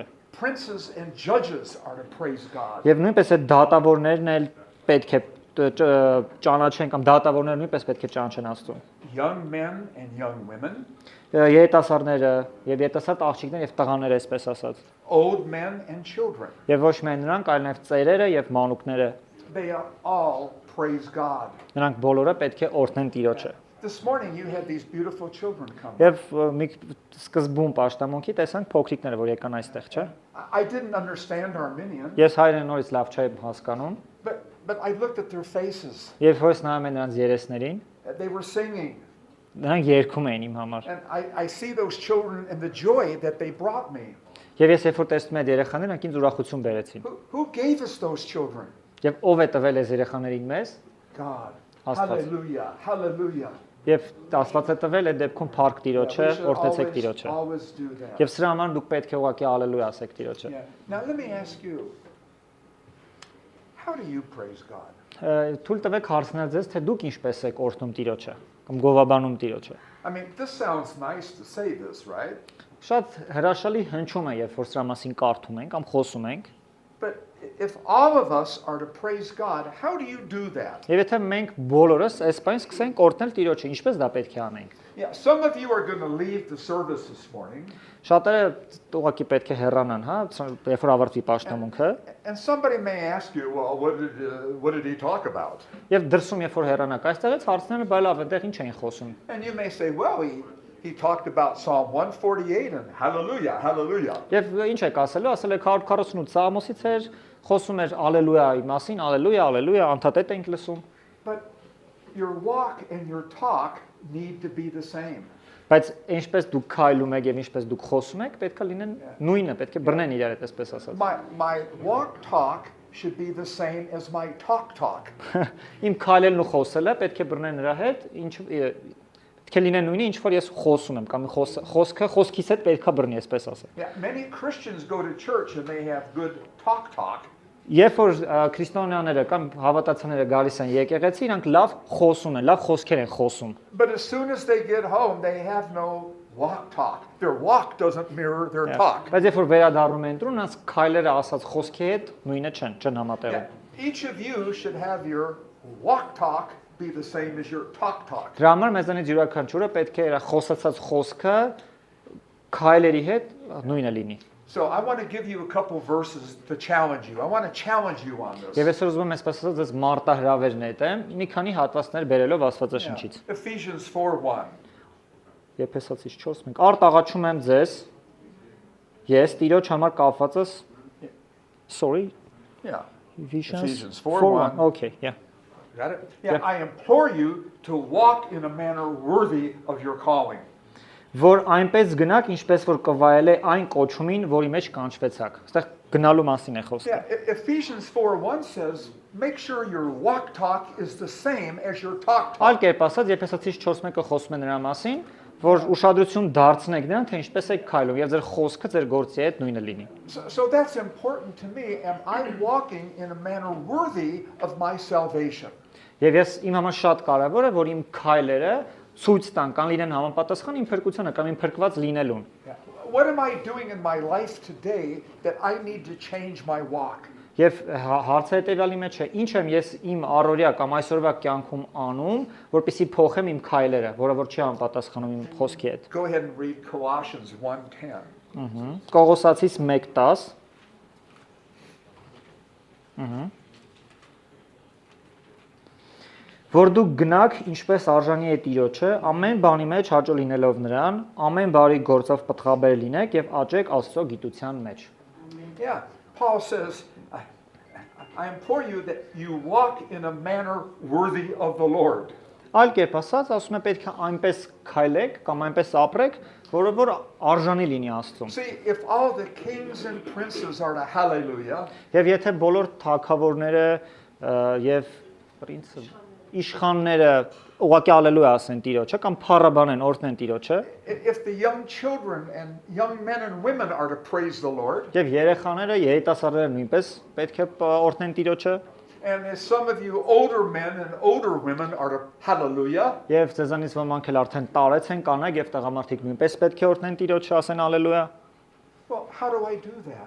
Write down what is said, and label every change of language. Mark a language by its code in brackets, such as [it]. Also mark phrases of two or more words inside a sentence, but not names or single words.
[en] Princes and judges are to praise God. [hy] Եվ նույնպես այդ դատավորներն էլ պետք է ճանաչեն կամ դատավորները նույնպես պետք է ճանաչեն Աստծուն։ [en] Young men and young women, [hy] Երիտասարդները եւ երիտասարդ աղջիկներ եւ տղաները, այսպես ասած։ [en] old men and children, [hy] Եվ ոչ միայն նրանք, այլ նաեւ ծերերը եւ մանուկները, [en] they all praise God. [hy] նրանք բոլորը պետք է օրհնեն Տիրոջը։ [en] This morning you had these beautiful children come. [hy] Եվ մի սկզբում պաշտամունքի տեսանք փոքրիկները, որ եկան այստեղ, չէ՞։ [en] I didn't understand Armenian, [hy] Ես հայերեն նորից լավ չէի հասկանում, [en] but I looked at their faces. [hy] եւ հույս նայում եմ նրանց երեսներին, [en] They were singing. [hy] նրանք երգում էին իմ համար։ [en] And I see those children and the joy that they brought me. [hy] Եվ ես երբ որ տեսնում եմ այդ երեխաները, նրանք ինձ ուրախություն բերեցին։ [en] Who gave us those children? [hy] Եվ ով է տվել այս երեխաներին մեզ։ [en] God. [hy] Աստված։ [en] Hallelujah. Hallelujah. [hy] Եվ Աստված է տվել այդ դեպքում փառք Տիրոջը, [en] We should [hy] օրհնեցեք Տիրոջը։ [en] always do that. [hy] Եվ սրա համար դուք պետք է ուղղակի ալելույա ասեք Տիրոջը։ [en] Yeah. Now let me ask you, how do you praise God? [hy] Թույլ տվեք հարցնել ձեզ, թե դուք ինչպես եք օրհնում Տիրոջը կամ գովաբանում Տիրոջը։ [en] I mean, this sounds nice to say this, right? [hy] Շատ հրաշալի հնչում է, երբ որ սրա մասին կարդում ենք կամ խոսում ենք։ [en] But if all of us are to praise God, how do you do that? [hy] Եվ եթե մենք բոլորս այս բանը սկսենք օրհնել Տիրոջը, ինչպես դա պետք է անենք։ [en] Yeah, some of you are going to leave the service this morning, [hy] Շատերը ուղղակի պետք է հեռանան, հա, երբ որ ավարտվի պաշտամունքը, [en] and somebody may ask you, well, what did he talk about? [hy] եւ դրսում երբ որ հեռանաք այստեղից հարցները բայ լավ այնտեղ ինչ էին խոսում։ [en] And you may say, well, he talked about Psalm 148 and hallelujah, hallelujah. [hy] Եվ ինչ եք ասելու, ասել եք 148 Սաղմոսից էր, խոսում էր ալելույայի մասին, ալելույա, ալելույա, անդադետ ենք լսում, [en] But your walk and your talk need to be the same. [hy] բայց ինչպես դուք քայլում եք եւ ինչպես դուք խոսում եք, պետք է լինեն նույնը, պետք է բռնեն իրար հետ, այսպես ասած։ [en] My walk talk should be the same as my talk. [hy] Իմ քայլելն ու խոսելը պետք է բռնեն նրա հետ, ինչ պետք է լինեն նույնը, ինչ որ ես խոսում եմ, կամ խոսքը խոսքից հետ պետք է բռնի, այսպես ասած։ [en] Yeah, many Christians go to church and they have good talk. [hy] Երբ որ քրիստոնյաները կամ հավատացյալները գալիս են եկեղեցի, իրանք լավ խոսում են, լավ խոսքեր են խոսում։ [en] But as soon as they get home, they have no walk talk. Their walk doesn't mirror their talk. [hy] Բայց երբ որ վերադառնում են տուն, նրանց քայլերը ասած խոսքի հետ նույնը չեն համատեղում։ [en] Yeah, each of you should have your walk talk be the same as your talk. [hy] Դրա համար մեզանից յուրաքանչյուրը պետք է իր խոսացած խոսքը քայլերի հետ նույնը լինի։ [en] So I want to give you a couple verses to challenge you. I want to challenge you on this. [hy] Եվ այսօր ուզում եմ այսպես ասած այս մարտահրավերն հետեմ, մի քանի հատվածներ բերելով Աստվածաշնչից։ [en] Ephesians 4:1. [hy] Եփեսացիս 4:1 Արտաղաչում եմ ձեզ ես Տիրոջ համար կապվածս Sorry [en] Yeah. Ephesians 4:1. Okay, yeah. Got it? Yeah, I implore you to walk in a manner worthy of your calling. [hy] Որ այնպես գնաք, ինչպես որ կվայել է այն կոչումին, որի մեջ կանչվեցաք։ Այստեղ գնալու մասին է խոսքը։ [en] Yeah, Ephesians 4:1 says, make sure your walk talk is the same as your talk. [hy] Այլ կերպ ասած, Եփեսացիս 4:1-ը խոսում է նրա մասին, որ ուշադրություն դարձնեք նրան, թե ինչպես եք քայլում, եւ ձեր խոսքը ձեր գործի հետ նույնը լինի։ [en] So that's important to me. Am I walking in a manner worthy of my salvation? [hy] Եվ ես իմ համար շատ կարևոր է, որ իմ քայլերը ցույց տան կան լինեն համապատասխան իմ փրկությանը կամ իմ փրկված լինելուն։ [en] What am I doing in my life today that I need to change my walk? [hy] Եվ հարցը հետեւյալի մեջ է. ինչ եմ ես իմ առօրյա կամ այսօրվա կյանքում անում, որպեսզի փոխեմ իմ քայլերը, որը որ չի համապատասխանում իմ խոսքի հետ։ [en] Go ahead and read Colossians 1:10. [hy] Կողոսացիս 1:10 Որ դուք գնաք ինչպես արժանի է Տիրոջը, ամեն բանի մեջ հաճո լինելով նրան, ամեն բարի գործով պտղաբեր լինեք եւ աճեք Աստծո գիտության մեջ։ [en] Yeah, Paul says, I implore you that you walk in a manner worthy of the Lord. [hy] Այլ կերպ ասած, ասում է պետք է այնպես քայլեք կամ այնպես ապրեք, որը որ արժանի լինի Աստծուն։ [en] See, if all the kings and princes are to hallelujah, [hy] Եվ եթե բոլոր թագավորները եւ պրինցը իշխանները ուղղակի ալելույա ասեն Տիրոջը կամ փառաբանեն օրհնեն Տիրոջը, [en] if the young children and young men and women are to praise the Lord, [hy] եւ երեխաները, երիտասարդները նույնպես պետք է օրհնեն Տիրոջը, [en] and as some of you older men and older women are to hallelujah, [hy] եւ ձեզանից ոմանք էլ արդեն տարեց են կանայք եւ տղամարդիկ նույնպես պետք է օրհնեն Տիրոջը, ասեն ալելույա։ [en] well, how do I do that?